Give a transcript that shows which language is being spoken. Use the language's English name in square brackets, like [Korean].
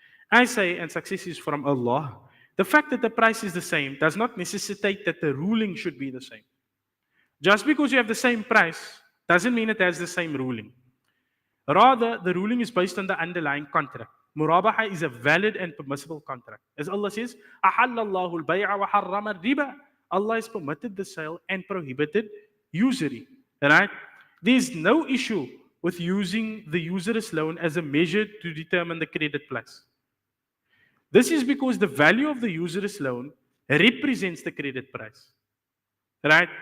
[English] I say, and success is from Allah, the fact that the price is the same does not necessitate that the ruling should be the same. Just because you have the same price doesn't mean it has the same ruling. Rather, the ruling is based on the underlying contract. Murabaha is a valid and permissible contract. As Allah says, [Arabic] أَحَلَّ اللَّهُ الْبَيْعَ وَحَرَّمَ الرِّبَى. [English] Allah has permitted the sale and prohibited usury. Right? There's no issue with using the usurious loan as a measure to determine the credit price. This is because the value of the usurious loan represents the credit price. Right?